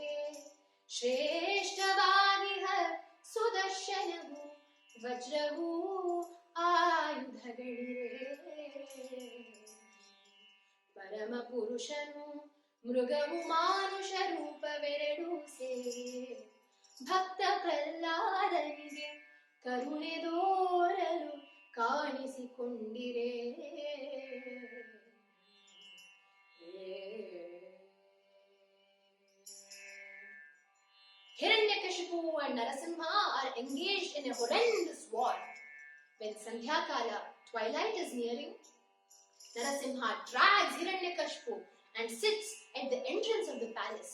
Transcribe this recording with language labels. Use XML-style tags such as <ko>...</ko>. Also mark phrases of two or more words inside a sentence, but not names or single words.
<kn>ಶ್ರೇಷ್ಠವಾಗಿಹ ಸುದರ್ಶನವು ವಜ್ರವೂ ಆಯುಧಗಳಿರೆ. ಪರಮ ಪುರುಷನು ಮೃಗವು ಮಾನುಷ ರೂಪವೆರಡೂ ಸೇರಿ ಭಕ್ತ ಪ್ರಹ್ಲಾದನಿಗೆ ಕರುಣೆ ದೋರಲು ಕಾಣಿಸಿಕೊಂಡಿರೆ.</kn> <en>Hiranyakashipu and Narasimha are engaged in a horrendous war. When Sandhya Kala, twilight is nearing, Narasimha drags Hiranyakashipu and sits at the entrance of the palace.</en>